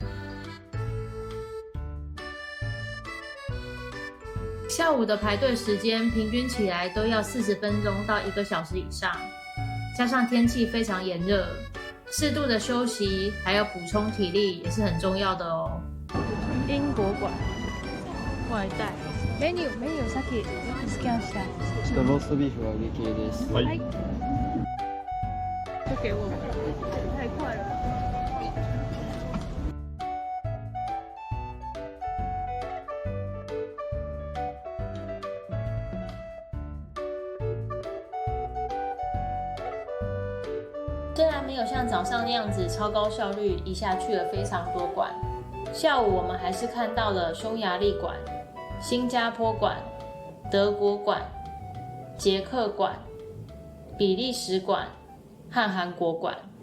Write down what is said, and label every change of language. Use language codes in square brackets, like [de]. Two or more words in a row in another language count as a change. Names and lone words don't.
[zh] 下午的排队时间平均起来都要40分钟到1个小时以上，加上天气非常炎热，适度的休息还有补充体力也是很重要的哦。英国馆外带 [ja] メニューさっきスキャンした。ローストビーフ揚げ系です。はい。 [zh] 就给我们，太快了。虽然没有像早上那样子超高效率，一下去了非常多馆，下午我们还是看到了匈牙利馆、新加坡馆、德国馆、捷克馆、比利时馆和韩国馆。